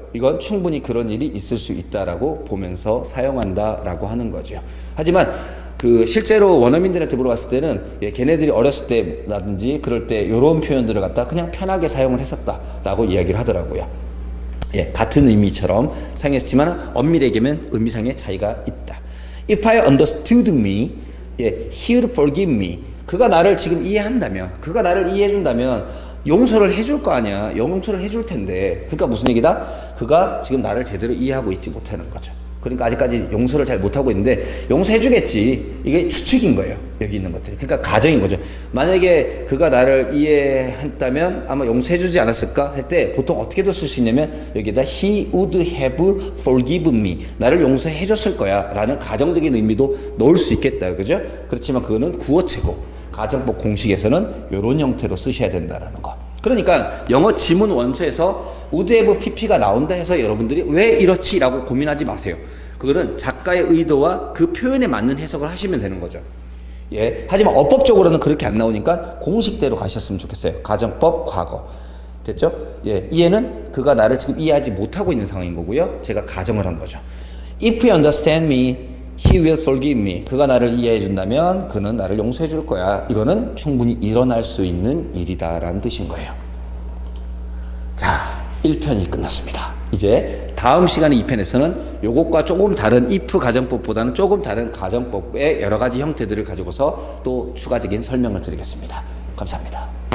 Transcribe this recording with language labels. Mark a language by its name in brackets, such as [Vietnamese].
[Korean] 이건 충분히 그런 일이 있을 수 있다라고 보면서 사용한다라고 하는 거죠. 하지만 실제로 원어민들한테 물어봤을 때는 예, 걔네들이 어렸을 때라든지 그럴 때 이런 표현들을 갖다 그냥 편하게 사용을 했었다라고 이야기를 하더라고요. 예, 같은 의미처럼 사용했지만 엄밀히 얘기하면 의미상의 차이가 있다. [English] If I understood me, [Korean] 예, [English] he would forgive me. [Korean] 그가 나를 지금 이해한다면, 그가 나를 이해해준다면 용서를 해줄 거 아니야. 용서를 해줄 텐데. 그러니까 무슨 얘기다? 그가 지금 나를 제대로 이해하고 있지 못하는 거죠. 그러니까 아직까지 용서를 잘 못하고 있는데 용서해주겠지. 이게 추측인 거예요. 여기 있는 것들이. 그러니까 가정인 거죠. 만약에 그가 나를 이해했다면 아마 용서해주지 않았을까 할 때 보통 어떻게도 쓸 수 있냐면 여기다 [English] he would have forgiven me. [Korean] 나를 용서해줬을 거야 라는 가정적인 의미도 넣을 수 있겠다. 그죠? 그렇지만 그거는 구어체고 가정법 공식에서는 이런 형태로 쓰셔야 된다라는 거. 그러니까 영어 지문 원서에서 would have pp가 나온다 해서 여러분들이 왜 이렇지? 라고 고민하지 마세요. 그거는 작가의 의도와 그 표현에 맞는 해석을 하시면 되는 거죠. 예. 하지만 어법적으로는 그렇게 안 나오니까 공식대로 가셨으면 좋겠어요. 가정법 과거. 됐죠? 예. 이해는 그가 나를 지금 이해하지 못하고 있는 상황인 거고요. 제가 가정을 한 거죠. [English] If you understand me, he will forgive me. [Korean] 그가 나를 이해해 준다면 그는 나를 용서해 줄 거야. 이거는 충분히 일어날 수 있는 일이다라는 뜻인 거예요. 자, 1편이 끝났습니다. 이제 다음 시간에 2편에서는 요것과 조금 다른 if 가정법보다는 조금 다른 가정법의 여러 가지 형태들을 가지고서 또 추가적인 설명을 드리겠습니다. 감사합니다.